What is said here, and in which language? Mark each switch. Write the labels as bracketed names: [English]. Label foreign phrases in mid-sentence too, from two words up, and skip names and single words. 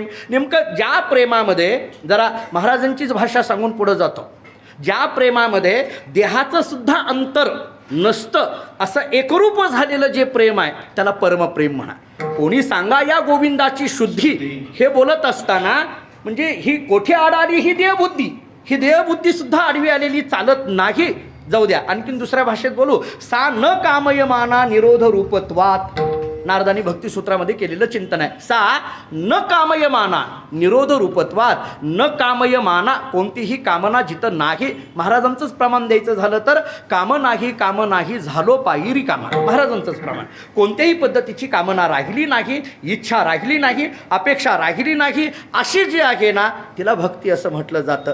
[Marathi] नेमकं ज्या प्रेमामध्ये, जरा महाराजांचीच भाषा सांगून पुढं जातो, ज्या प्रेमामध्ये देहाचं सुद्धा अंतर नसतं असं एकरूप झालेलं जे प्रेम आहे त्याला परमप्रेम म्हणा. कोणी सांगा या गोविंदाची शुद्धी हे बोलत असताना म्हणजे ही कोठे आड आली ही देहबुद्धी, ही देहबुद्धी सुद्धा आडवी आलेली चालत नाही. जाऊ द्या, आणखीन दुसऱ्या भाषेत बोलू. [Sanskrit] सा न कामयमाना निरोध रूपत्वात, [Marathi] नारदानी भक्तिसूत्रामध्ये केलेलं चिंतन आहे. [Sanskrit] सा न कामयमाना निरोध रूपत्वात, न कामयमाना [Marathi] कोणतीही कामना जिथं नाही. महाराजांचंच प्रमाण द्यायचं झालं तर काम नाही झालो पायरी कामा. महाराजांचंच प्रमाण. कोणत्याही पद्धतीची कामना राहिली नाही, इच्छा राहिली नाही, अपेक्षा राहिली नाही, अशी जी आहे ना तिला भक्ती असं म्हटलं जातं.